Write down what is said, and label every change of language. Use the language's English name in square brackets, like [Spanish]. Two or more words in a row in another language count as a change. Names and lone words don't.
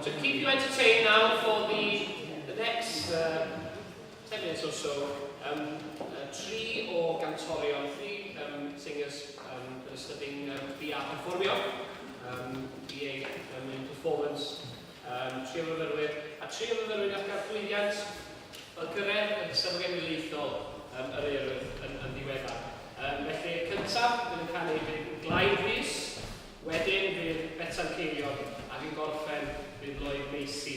[English] keep you entertained now for the next 10 minutes or so. [Welsh] Tri o gantorion, [English] three singers that are studying BA perfformio, BA in performance, [Welsh] tri o fyfyrwyr, a tri o fyfyrwyr ar gael llwyddiant fel gyrraedd yn sylfaen wyliaethol yr Urdd yn ddiweddar. Felly, cyntaf, bydd yn canu bydd Glaid Rhys, wedyn bydd Bethan Ceiliog, ac yn gorffen bydd Lloyd Macy.